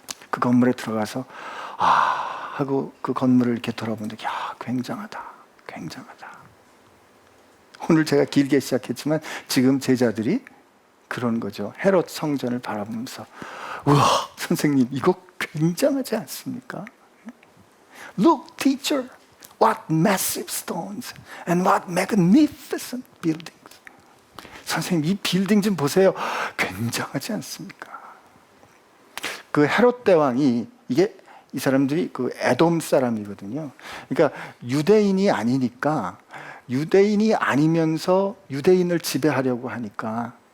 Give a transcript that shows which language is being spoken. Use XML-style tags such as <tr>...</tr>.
<ko>그 건물에 들어가서 하고 그 건물을 이렇게 돌아보는데, 야, 굉장하다, 굉장하다. 오늘 제가 길게 시작했지만 지금 제자들이 그런 거죠. 헤롯 성전을 바라보면서, 우와, 선생님 이거 굉장하지 않습니까?</ko> <en>Look, teacher, what massive stones and what magnificent buildings.</en> <ko>선생님 이 빌딩 좀 보세요. 굉장하지 않습니까? 그 헤롯 대왕이, 이게 이 사람들이 그 에돔 사람이거든요. 그러니까 유대인이 아니니까, 유대인이 아니면서 유대인을 지배하려고 하니까</ko>